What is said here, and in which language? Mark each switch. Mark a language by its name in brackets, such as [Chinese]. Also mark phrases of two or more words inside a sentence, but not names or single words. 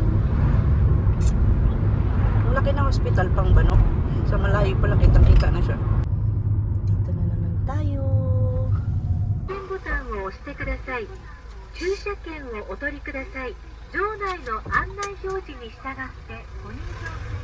[Filipino] Ang laki ng hospital pang Bano. Sa malayo pala kitang-kita na siya. Dito na naman tayo. [Japanese] ボタンを押してください。駐車券をお取りください。場内の案内表示に従ってご入場。